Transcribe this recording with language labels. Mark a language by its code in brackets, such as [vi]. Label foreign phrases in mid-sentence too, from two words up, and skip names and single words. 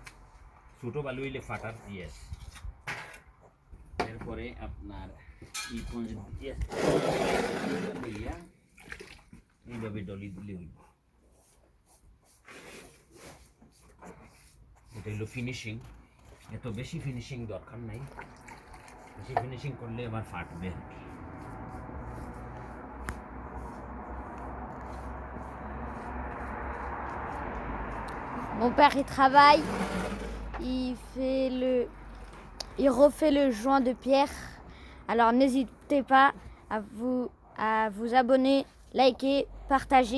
[bn] ছোটো বালু হইলে ফাটার ইয়েস। এরপরে আপনার এইভাবে ডলি দিলে হইব। এটা হলো ফিনিশিং। এত বেশি ফিনিশিং দরকার নাই, বেশি ফিনিশিং করলে আবার ফাটবে। [fr] Mon père, il travaille, il refait le joint de pierre. Alors n'hésitez pas à vous abonner, liker, partager.